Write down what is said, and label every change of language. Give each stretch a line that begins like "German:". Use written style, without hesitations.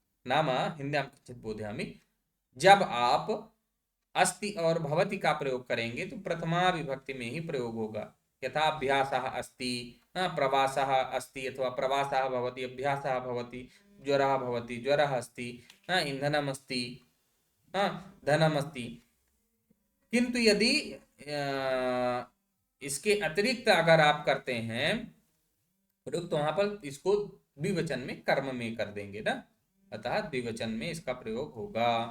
Sanskrit: नाम हिंदी में किंचित बोधयामि।
Hindi: जब आप अस्ति और भवति का प्रयोग करेंगे तो प्रथमा विभक्ति में ही प्रयोग होगा।
Sanskrit: यथा अभ्यासः अस्ति, प्रवासः अस्ति, अथवा प्रवासः भवति, अभ्यासः भवति, ज्वरः भवति, ज्वरः अस्ति, ईंधनम् अस्ति, धनम् अस्ति।
Hindi: किंतु यदि इसके अतिरिक्त अगर आप करते हैं प्रयोग तो वहां पर इसको द्विवचन में कर्म में कर देंगे ना, अतः द्विवचन में इसका प्रयोग होगा।